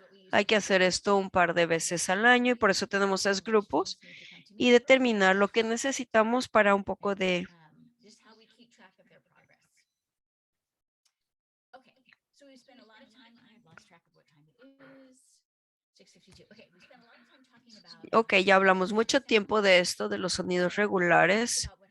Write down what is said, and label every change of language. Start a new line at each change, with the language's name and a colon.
Spanish: Hay que hacer esto un par de veces al año y por eso tenemos 3 grupos y determinar lo que necesitamos para un poco de
English: just how we keep track of their progress. Okay, so we spent a lot of time. I've lost track of what time it is. 6:52. Okay, we spent a lot of time talking about.
Spanish: Ok, ya hablamos mucho tiempo de esto, de los sonidos regulares.